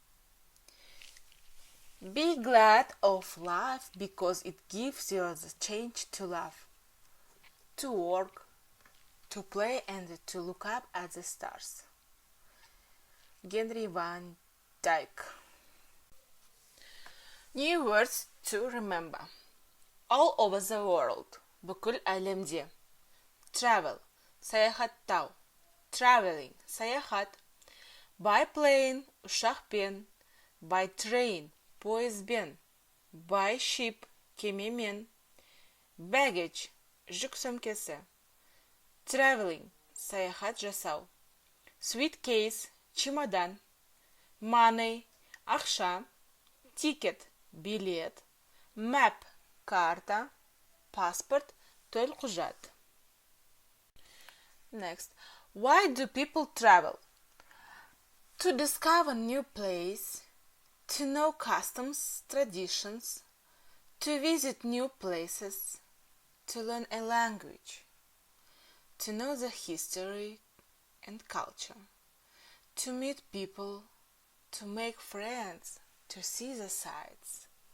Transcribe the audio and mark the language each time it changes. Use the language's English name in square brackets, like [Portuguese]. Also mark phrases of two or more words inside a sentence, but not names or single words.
[English] Be glad of life because it gives you the chance to laugh, to work, to play and to look up at the stars. Henry van Dyke. New words to remember. All over the world. [Kazakh] Бүкіл әлемде. [English] Travel. Саяхаттау. Traveling. Саяхат. By plane. Ұшақпен. By train. [Kazakh] Пойызбен. [English] By ship. [Kazakh] Кемемен. Baggage. Жүк сөмкесі. Traveling. Саяхат жасау. Suitcase. Чемодан. [English] Money. Ақша. Ticket. [Kazakh] Билет. Map. Карта. [English] Passport. Төлқұжат. Next. Why do people travel? To discover new place, to know customs, traditions, to visit new places, to learn a language, to know the history and culture, to meet people, to make friends, to see the sights.